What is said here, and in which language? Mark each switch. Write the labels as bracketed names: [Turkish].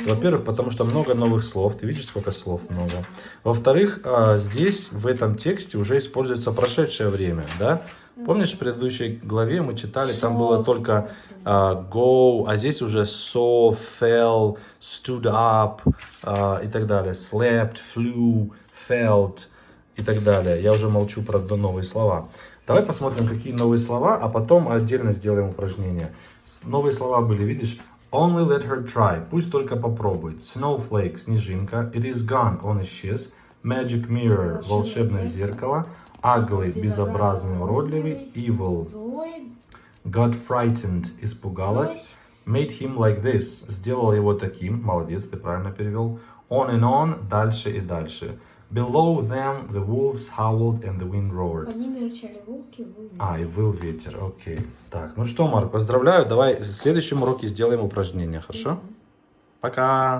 [Russian] Во-первых, потому что много новых слов. Ты видишь, сколько слов много. Во-вторых, здесь, в этом тексте, уже используется прошедшее время, да? Помнишь, в предыдущей главе мы читали, там было только go, а здесь уже saw, fell, stood up и так далее. [English] Slept, flew, felt [Russian] и так далее. Я уже молчу про новые слова. Давай посмотрим, какие новые слова, а потом отдельно сделаем упражнение. Новые слова были, видишь? [English] Only let her try. [Russian] Пусть только попробует. [English] Snowflake, [Russian] снежинка. [English] It is gone, [Russian] он исчез. [English] Magic mirror, [Russian] волшебное зеркало. [English] Ugly, [Russian] безобразный, уродливый. [English] Evil. Got frightened, [Russian] испугалась. [English] Made him like this, [Russian] сделал его таким. Молодец, ты правильно перевел. [English] On and on, [Russian] дальше и дальше. [English] Below them, the wolves howled and the wind roared. [Russian] Под ними рычали волки, выл ветер. И выл ветер, окей. Так, ну что, Марк, поздравляю. Давай в следующем уроке сделаем упражнение, хорошо? Пока.